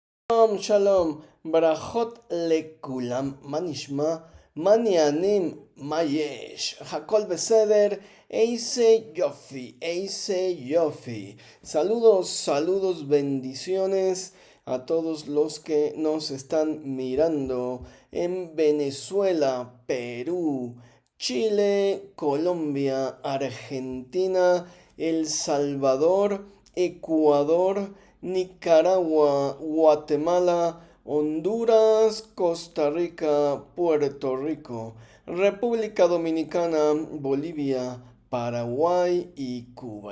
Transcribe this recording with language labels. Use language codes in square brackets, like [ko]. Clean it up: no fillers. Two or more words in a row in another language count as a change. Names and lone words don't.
[he] שלום, שלום, ברכות לכולם, מה נשמע, מה עניינים, מה יש, הכל בסדר, איזה יופי. [es] Saludos, saludos, bendiciones a todos los que nos están mirando en Venezuela, Perú, Chile, Colombia, Argentina, El Salvador, Ecuador, Nicaragua, Guatemala, Honduras, Costa Rica, Puerto Rico, República Dominicana, Bolivia, Paraguay y Cuba.